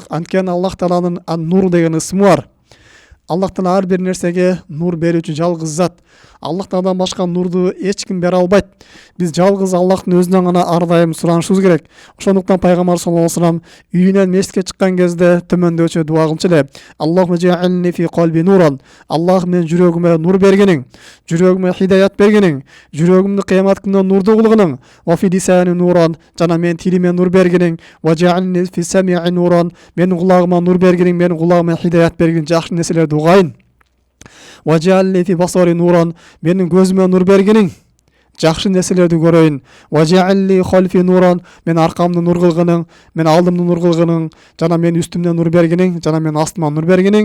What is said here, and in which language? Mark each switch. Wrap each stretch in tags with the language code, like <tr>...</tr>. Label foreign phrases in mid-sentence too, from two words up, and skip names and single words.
<ky>Анткени Аллах Тааланын ан-нур деген ысмы бар. Аллах Таала ар бир нерсеге нур берүүчү жалгыз зат. Аллах Тааладан башка нурду эч ким бере албайт. Биз жалгыз Аллахтын өзүнөн гана ар дайым суранышыбыз керек. Ошондуктан пайгамбар</ky> <ar>صلى الله عليه وسلم</ar> <ky>үйүнөн мешитке чыккан кезде төмөндөчү дуа кылчу эле.</ky> <ar>اللهم اجعل في قلبي نورا.</ar> <ky>Аллах мен жүрөгүмө нур бергениң, жүрөгүмө хидаят бергениң, жүрөгүмдү кыямат күнүндө нурдуу кылгының.</ky> <ar>وفي لساني نورا,</ar> <ky>жана мен тилиме нур бергениң.</ky> <ar>واجعل في سمعي نورا.</ar> <ky>Менин кулагыма нур бергениң, менин кулагыма хидаят бергениң, жакшы нерселерди угайын.</ky> <ar>واجعل في بصري نورا.</ar> <ky>Менин көзүмө нур бергениң, жакшы нерселерди көрөйүн.</ky> <ar>واجعل خلفي نورا.</ar> <ky>Мен аркамды нур кылгының, мен алдымды нур кылгының, жана мен үстүмдөн нур бергениң, жана мен астыма нур бергениң.</ky>